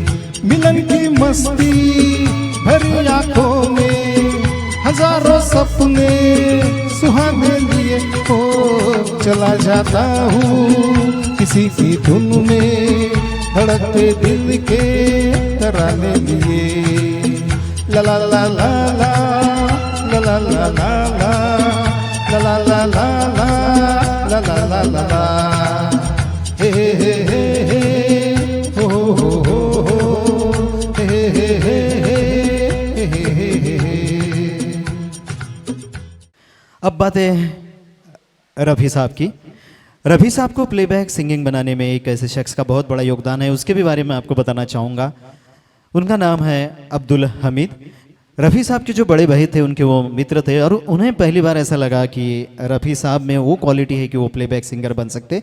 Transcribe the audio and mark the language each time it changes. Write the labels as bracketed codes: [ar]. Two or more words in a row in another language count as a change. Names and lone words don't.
[hi] मिलन की मस्ती भरी आंखों में, हजारों सपने सुहाने लिए। हो चला जाता हूँ किसी की धुन में, धड़कते दिल के तराने लिए। ला ला ला ला ला ला ला ला ला ला ला ला ला ला ला ला ला ला हे हे हे हे हे हो हो हो हो हे हे हे हे हे हे हे। अब बात है रफ़ी साहब की। रफ़ी साहब को [en] playback singing [hi] बनाने में एक ऐसे शख्स का बहुत बड़ा योगदान है, उसके भी बारे में आपको बताना चाहूँगा। उनका नाम है अब्दुल हमीद। रफ़ी साहब के जो बड़े भाई थे उनके वो मित्र थे और उन्हें पहली बार ऐसा लगा कि रफ़ी साहब में वो क्वालिटी है कि वो [en] playback singer [hi] बन सकते।